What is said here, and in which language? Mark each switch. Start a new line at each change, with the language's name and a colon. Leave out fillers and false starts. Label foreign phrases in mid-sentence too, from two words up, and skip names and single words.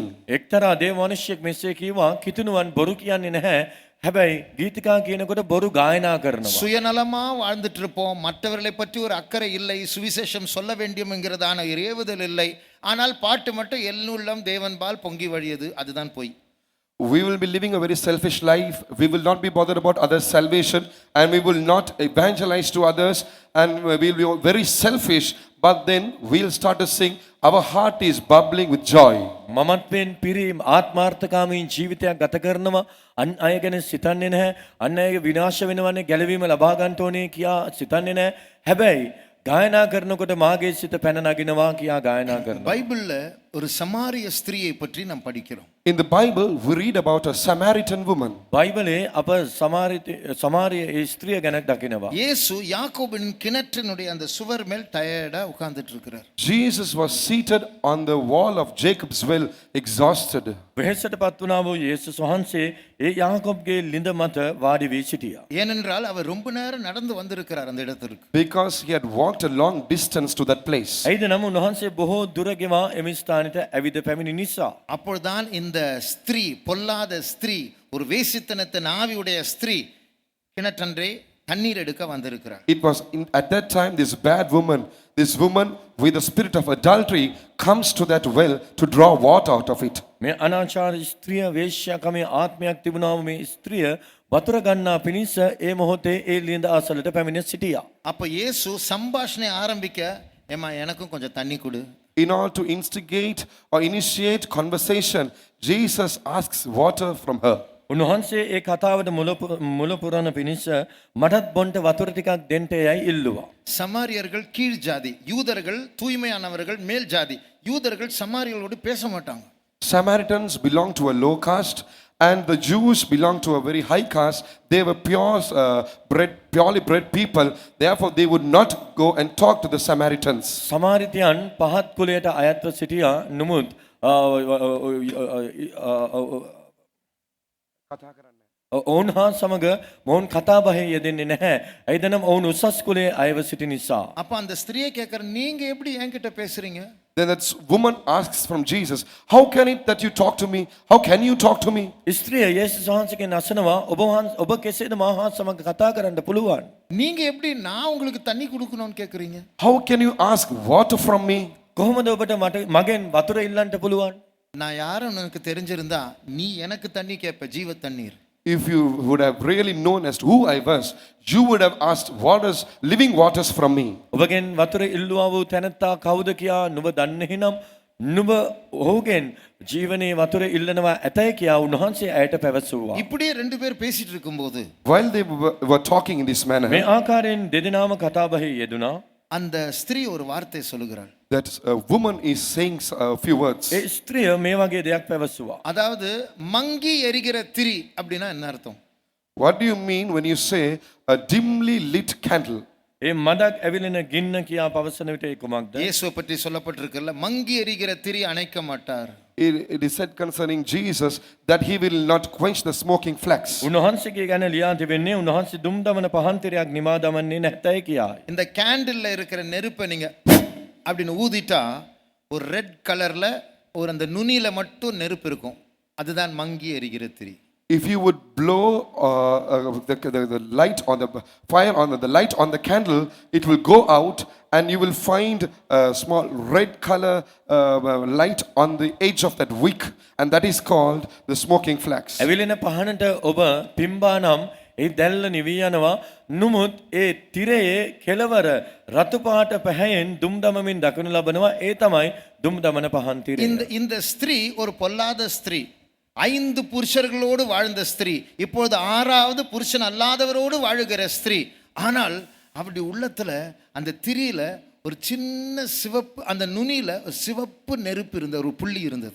Sinhala: එක්තරා දේව මනුෂ්‍යෙක් මෙසේ කිව්වා, කිතුණුවන් බොරු කියන්නේ නැහැ. හැබැයි ගීතිකා කියනකොට බොරු ගායනා කරනවා.
Tamil: சுயநலமா வாழ்ந்துட்டு இருப்போம், மற்றவர்களை பற்றி ஒரு அக்கறை இல்லை, சுவிசேஷம் சொல்ல வேண்டும் என்கிறதான ஏவுதல் இல்லை, ஆனால் பாட்டு மட்டும் எல்லுள்ளம் தேவன்பால் பொங்கி வழியது, அதுதான் பொய்.
English: We will be living a very selfish life. We will not be bothered about others' salvation, and we will not evangelize to others, and we will be very selfish. But then we'll start to sing. Our heart is bubbling with joy.
Sinhala: මමත්වෙන් පිරීම ආත්මාර්ථකාමී ජීවිතයක් ගත කරනවා. අන් අය ගැන සිතන්නේ නැහැ. අන් අයගේ විනාශ වෙනවනේ ගැලවීම ලබා ගන්න ඕනේ කියා සිතන්නේ නැහැ. හැබැයි ගායනා කරනකොට මාගේ සිත පැන නගිනවා කියා ගායනා කරනවා.
Tamil: பைபிள்ல ஒரு சமாரிய ஸ்திரியை பற்றி நாம் படிக்கிறோம்.
English: In the Bible, we read about a Samaritan woman.
Sinhala: බයිබලේ අප සමාරිය ඒ ස්ත්‍රිය ගැන දකිනවා.
Tamil: இயேசு யாக்கோபின் கிணற்றினுடைய அந்த சுவர் மேல் டயர்டா உட்கார்ந்துட்டு இருக்கிறார்.
English: Jesus was seated on the wall of Jacob's well, exhausted.
Sinhala: වෙහෙසටපත් වුණා වූ යේසුස් වහන්සේ ඒ යාකෝබ්ගේ ලිඳ මත වාඩි වී සිටියා.
Tamil: ஏனென்றால் அவர் ரொம்ப நேரம் நடந்து வந்திருக்கிறார் அந்த இடத்திற்கு.
English: Because he had walked a long distance to that place.
Sinhala: ඇයිද නම් උන්වහන්සේ බොහෝ දුර ගෙවා එම ස්ථානෙට ඇවිද පැමිණි නිසා.
Tamil: அப்பொழுதுதான் இந்த ஸ்திரீ, பொல்லாத ஸ்திரீ, ஒரு வேசித்தனத்தின் ஆவியுடைய ஸ்திரீ கிணற்றன்றே தண்ணீர் எடுக்க வந்திருக்கிறார்.
English: It was at that time this woman with the spirit of adultery comes to that well to draw water out of it.
Sinhala: මේ අනාචාර ස්ත්‍රිය වේශ්‍යාකමේ ආත්මයක් තිබුණා වූ මේ ස්ත්‍රිය වතුර ගන්නා පිණිස ඒ මොහොතේ ඒ ලිඳ අසලට පැමිණ සිටියා.
Tamil: அப்ப இயேசு சம்பாஷணை ஆரம்பிக்க, ஏமா எனக்கும் கொஞ்சம் தண்ணி கொடு.
English: In order to instigate or initiate conversation, Jesus asks water from her.
Sinhala: උන්වහන්සේ ඒ කතාවට මුල පුරන පිණිස මටත් බොන්ට වතුර ටිකක් දෙන්න යයි ඉල්ලුවා.
Tamil: சமாரியர்கள் கீழ் ஜாதி, யூதர்கள் தூய்மையானவர்கள் மேல் ஜாதி. யூதர்கள் சமாரியர்களோடு பேச மாட்டாங்க.
English: Samaritans belong to a low caste and the Jews belong to a very high caste. They were purely bred people. Therefore, they would not go and talk to the Samaritans.
Sinhala: සමාරිතයන් පහත් කුලයට අයත්ව සිටියා. නමුත් ඔවුන් හා සමග මොවුන් කතා බහේ යෙදෙන්නේ නැහැ. ඇයිද නම් ඔවුන් උසස් කුලයේ අයව සිටි නිසා.
Tamil: அப்ப அந்த ஸ்திரியை கேட்கிற, நீங்க எப்படி என்கிட்ட பேசுறீங்க?
English: Then that woman asks from Jesus, how can it that you talk to me? How can you talk to me?
Sinhala: ස්ත්‍රිය යේසුස් වහන්සේගෙන් අසනවා, ඔබ කෙසේද මා හා සමග කතා කරන්න පුළුවන්?
Tamil: நீங்க எப்படி நான் உங்களுக்கு தண்ணி கொடுக்கணும்னு கேக்குறீங்க?
English: How can you ask water from me?
Sinhala: කොහොමද ඔබට මගෙන් වතුර ඉල්ලන්න පුළුවන්?
Tamil: நான் யாரும் எனக்கு தெரிஞ்சிருந்தா நீ எனக்கு தண்ணி கேட்ப, ஜீவ தண்ணீர்.
English: If you would have really known as to who I was, you would have asked waters, living waters from me.
Sinhala: ඔබගෙන් වතුර ඉල්ලුවා වූ තැනැත්තා කවුද කියා නුඹ දන්නේ නම් නුඹ ඔහුගෙන් ජීවනයේ වතුර ඉල්ලනවා ඇතයි කියා උන්වහන්සේ ඇයට පැවසුවා.
Tamil: இப்படியே ரெண்டு பேர் பேசிட்டு இருக்கும்போது,
English: While they were talking in this manner,
Sinhala: මේ ආකාරයෙන් දෙදෙනාම කතාබහේ යෙදුණා.
Tamil: அந்த ஸ்திரீ ஒரு வார்த்தை சொல்லுகிறாள்.
English: that a woman is saying a few words.
Sinhala: ඒ ස්ත්‍රිය මේ වගේ දෙයක් පැවසුවා.
Tamil: அதாவது மங்கி எரிகிற திரி அப்படின்னா என்ன அர்த்தம்?
English: What do you mean when you say a dimly lit candle?
Sinhala: ඒ මදක් ඇවිලෙන ගින්න කියා පවසන විට ඒ කුමක්ද?
Tamil: இயேசுவை பற்றி சொல்லப்பட்டிருக்குல்ல, மங்கி எரிகிற திரி அணைக்க மாட்டார்.
English: It is said concerning Jesus that he will not quench the smoking flax.
Sinhala: උන්වහන්සේගේ ගැන ලියා තිබෙන්නේ උන්වහන්සේ දුම් දමන පහන් තිරයක් නිමා දමන්නේ නැතයි කියායි.
Tamil: இந்த கேண்டில்ல இருக்கிற நெருப்பை நீங்க அப்படின்னு ஊதிட்டா ஒரு
English: red colour
Tamil: ஒரு அந்த நுனியில மட்டும் நெருப்பு இருக்கும். அதுதான் மங்கி எரிகிற திரி.
English: If you would blow the light on the fire on the light on the candle, it will go out, and you will find a small red color light on the edge of that wick, and that is called the smoking flax.
Sinhala: ඇවිලෙන පහනට ඔබ පිම්බානම් ඒ දැල්ල නිවී යනවා. නමුත් ඒ තිරයේ කෙළවර රතු පාට පැහැයෙන් දුම් දමමින් දකිනු ලබනවා. ඒ තමයි දුම් දමන පහන් තිරය.
Tamil: இந்த ஸ்திரீ ஒரு பொல்லாத ஸ்திரீ. 5 புருஷர்களோடு வாழ்ந்த ஸ்திரீ இப்பொழுது 6வது புருஷன் அல்லாதவரோடு வாழுகிற ஸ்திரீ. ஆனால் அப்படி உள்ளத்துல அந்த திரியில ஒரு சின்ன சிவப்பு, அந்த நுனியில ஒரு சிவப்பு நெருப்பு இருந்த ஒரு புள்ளி இருந்தது.